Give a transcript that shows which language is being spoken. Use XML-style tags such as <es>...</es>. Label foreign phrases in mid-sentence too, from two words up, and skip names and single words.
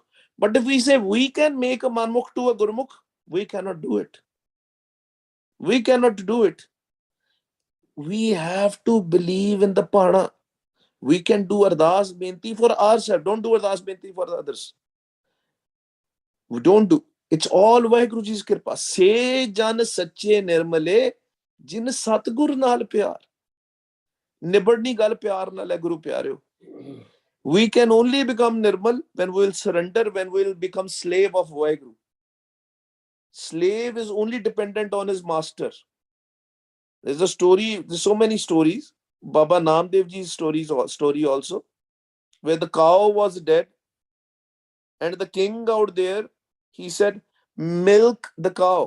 <en>But if we say we can make a Manmukh to a Gurmukh, we cannot do it. We cannot do it. We have to believe in the Pana. We can do</en> <pa>ਅਰਦਾਸ ਬੇਨਤੀ</pa> <en>for ourselves. Don't do</en> <pa>ਅਰਦਾਸ ਬੇਨਤੀ</pa> <en>for the others. We don't do. It's all Vaheguruji's Kirpa.</en> <pa>ਸੇ ਜਨ ਸਾਚੇ ਨਿਰਮਲੇ ਜਿਨ ਸਤਿਗੁਰ ਨਾਲ ਪਿਆਰ. ਨਿਬੜਨੀ ਗੱਲ ਪਿਆਰ ਨਾਲ ਹੈ ਗੁਰੂ ਪਿਆਰਿਓ.</pa> <en>We can only become nirmal when we will surrender, when we will become slave of Vaheguru. Slave is only dependent on his master. There's a story, there's so many stories. Baba Namdev Ji's story also, where the cow was dead and the king out there, he said, milk the cow.</en>